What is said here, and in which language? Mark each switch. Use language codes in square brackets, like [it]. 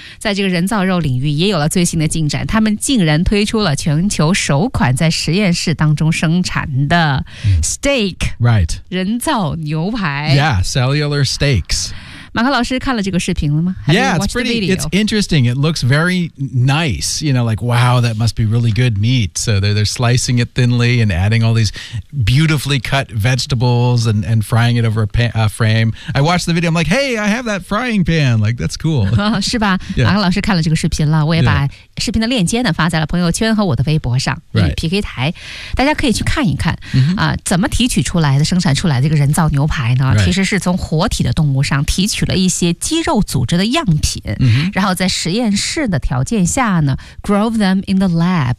[zh] 在这个人造肉领域也有了最新的进展，他们竟然推出了全球首款在实验室当中生产的 steak、 [en] right. [zh] 人造牛排。 [en] Yeah, cellular steaks. [zh] 马克老师看了这个视频了吗？ [en] Yeah, it's interesting. It looks very nice. You know, like, wow, that must be really good meat. So they're slicing it thinly and adding all these beautifully cut vegetables and frying it over a frame. I watched the video. I'm like, hey, I have that frying pan. Like, that's cool. [zh] 是吧？Yeah. 马克老师看了这个视频了，我也把视频的链接呢发在了朋友圈和我的微博上。 [en] Right. [zh] PK 台，大家可以去看一看。怎么提取出来的、生产出来的这个人造牛排呢？ [en] Right. [zh] 其实是从活体的动物上提取了一些肌肉组织的样品、然后在实验室的条件下呢 [en] grow them in the lab、